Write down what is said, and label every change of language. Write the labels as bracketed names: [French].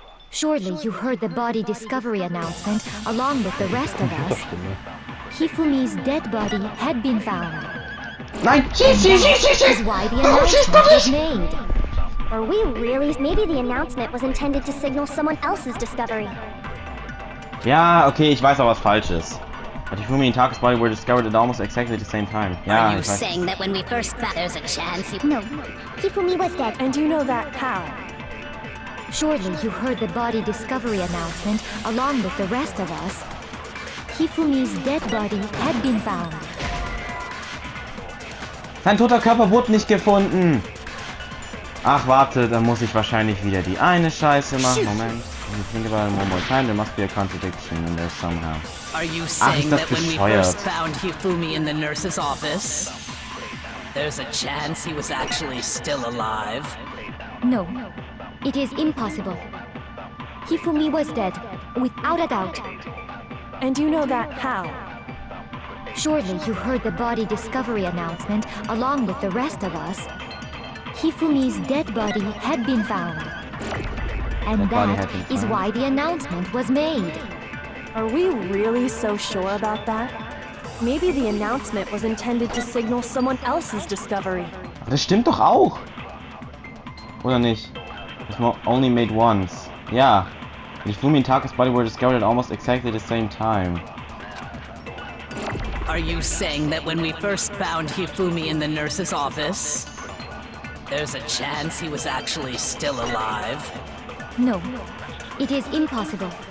[English] Surely you heard the body discovery announcement along with the rest of us. Hifumi's dead body had been found. [German] Nein! [English] That is why the announcement was made. Are we really? Maybe the announcement was intended to signal someone else's discovery. [German] Ja, okay, ich weiß auch, was falsch ist. [English] But Hifumi and Taka's body were discovered at almost exactly the same time. [German] Ja, [English] Are you [German] ich weiß. [English] saying that when we first found there's a chance he... No, Hifumi was dead. And you know that how? Surely you heard the body discovery announcement along with the rest of us. Hifumi's dead body had been found. [German] Sein toter Körper wurde nicht gefunden. Ach, warte, da muss ich wahrscheinlich wieder die eine Scheiße machen. Moment. [English] When you think about it one more time, there must be a contradiction in there somehow. Are you saying [German] das [English] that when we [German] bescheuert. [English] first found Hifumi in the nurse's office, there's a chance he was actually still alive? No, it is impossible. Hifumi was dead, without a doubt. And you know that how? Surely you heard the body discovery announcement along with the rest of us. Hifumi's dead body had been found. And that is why the announcement was made. Are we really so sure about that? Maybe the announcement was intended to signal someone else's discovery. [German] Das stimmt doch auch. Oder nicht? [English] It's only made once. Yeah. Hifumi and Taka's body were discovered at almost exactly the same time. Are you saying that when we first found Hifumi in the nurse's office, there's a chance he was actually still alive? No, it is impossible.